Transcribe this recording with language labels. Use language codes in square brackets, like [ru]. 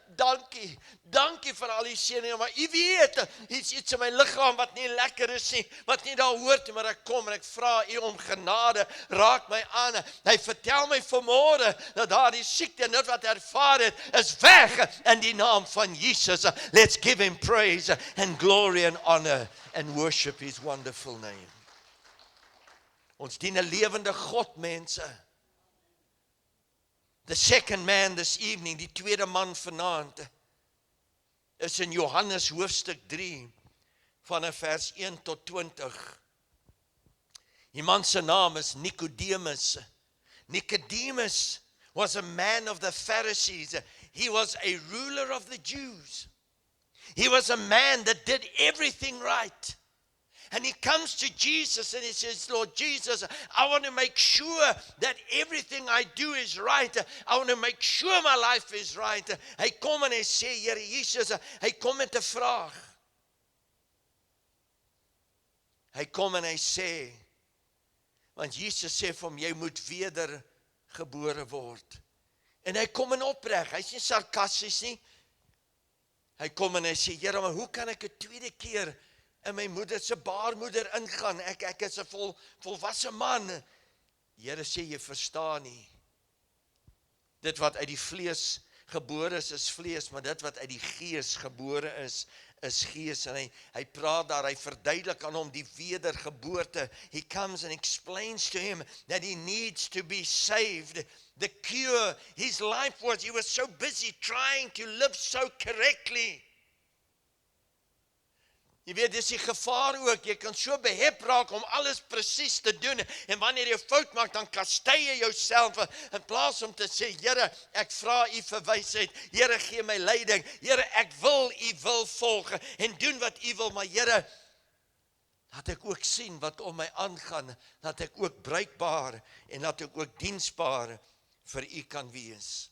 [af] dankie vir al die seëninge, maar u weet, iets in my liggaam wat nie lekker is nie, wat nie daar hoort nie, maar ek kom en ek vra u om genade, raak my aan, hy vertel my vanmôre, dat daar die siekte en dit wat ervaar het, is weg, in die naam van Jesus. [en] Let's give him praise and glory and honor and worship his wonderful name. [af] Ons dien 'n lewende God, mense. [en] The second man this evening, [af] die tweede man vanaand, is in Johannes hoofstuk 3, vanaf vers 1 tot 20. Die man se naam is Nicodemus. [en] Nicodemus was a man of the Pharisees. He was a ruler of the Jews. He was a man that did everything right. And he comes to Jesus and he says, Lord Jesus, I want to make sure that everything I do is right. I want to make sure my life is right. [af] Hy kom en hy sê, Here Jesus, hy kom met 'n vraag. Hy kom en hy sê, want Jesus sê vir hom, jy moet wedergebore word. En hy kom in opreg, hy's nie sarkasties nie. Hy kom en hy sê, Here, maar hoe kan ek 'n tweede keer in my moeder se baarmoeder ingaan? Ek is 'n volwasse man. Here sê, jy verstaan nie. Dit wat uit die vlees gebore is vlees, maar dit wat uit die gees gebore is gees. En hy praat daar, hy verduidelik aan hom die wedergeboorte. [en] He comes and explains to him that he needs to be saved. The cure, his life was, he was so busy trying to live so correctly. [af] Jy weet, dis die gevaar ook, jy kan so behep raak om alles presies te doen, en wanneer jy fout maak, dan kastei jy jouself, in plaas om te sê, Here, ek vra u vir wysheid, Here, gee my leiding, Here, ek wil u wil volg, en doen wat u wil, maar Here, laat ek ook sien wat om my aangaan, laat ek ook bruikbaar, en laat ek ook diensbaar vir u kan wees.